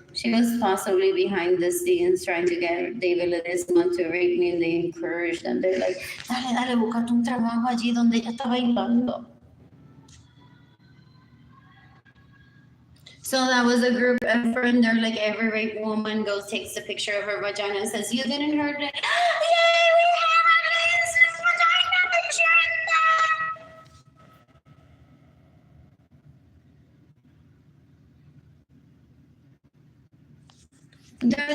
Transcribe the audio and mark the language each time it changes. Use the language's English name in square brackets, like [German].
[English] She was possibly behind the scenes trying to get David Ledesma to rape me, and they encouraged them. They're like, [Spanish] dale, búscate un trabajo allí donde ella está bailando. [English] So that was a group effort, and they're like, every rape woman goes, takes a picture of her vagina and says, you didn't hurt it. Yay, we have a Lisa's vagina picture in there.